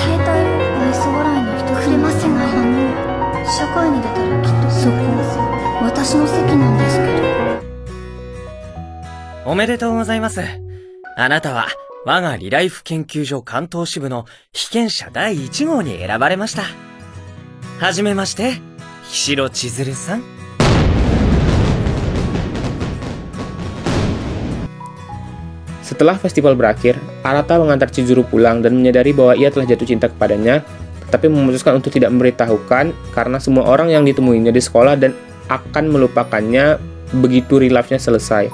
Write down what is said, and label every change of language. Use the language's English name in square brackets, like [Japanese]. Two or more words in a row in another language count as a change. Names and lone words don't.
[Japanese] 携帯を愛想笑いの人くれませんか。社会に出たらきっとそこ私の席なんですけど。おめでとうございます。あなたは我がリライフ研究所関東支部の被験者第1号に選ばれました。はじめまして、菱野千鶴さん。 [Indonesian] Setelah festival berakhir, Arata mengantar Chizuru pulang dan menyadari bahwa ia telah jatuh cinta kepadanya, tetapi memutuskan untuk tidak memberitahukan karena semua orang yang ditemuinya di sekolah dan akan melupakannya begitu real life-nya selesai.